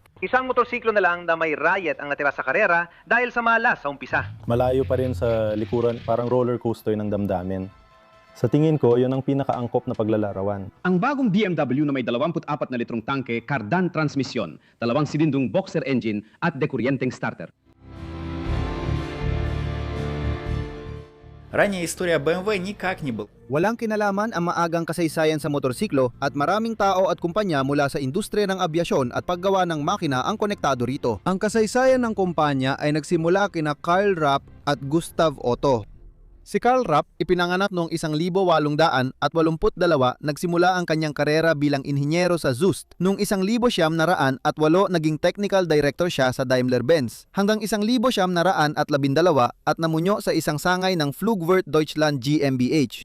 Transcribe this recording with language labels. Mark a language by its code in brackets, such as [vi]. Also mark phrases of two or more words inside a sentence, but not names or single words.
[tl] Isang motorsiklo na lang na may riot ang natira sa karera dahil sa malas sa umpisa. Malayo pa rin sa likuran, parang [en] roller coaster [tl] ng damdamin. Sa tingin ko, yun ang pinakaangkop na paglalarawan. Ang bagong BMW na may 24 na litrong tangke, kardan transmisyon, 2 silindrong [en] boxer engine [tl] at dekuryenteng starter. [ru] Ранее история BMW никак не была. [tl] Walang kinalaman ang maagang kasaysayan sa motorsiklo at maraming tao at kumpanya mula sa industriya ng abyasyon at paggawa ng makina ang konektado rito. Ang kasaysayan ng kumpanya ay nagsimula kina Karl Rapp at Gustav Otto. Si Karl Rapp, ipinanganak noong 1882, nagsimula ang kanyang karera bilang inhinyero sa Zust. Noong 1908 naging [en] technical director [tl] siya sa Daimler-Benz. Hanggang 1912 at namunyo sa isang sangay ng Flugwerk Deutschland GmbH.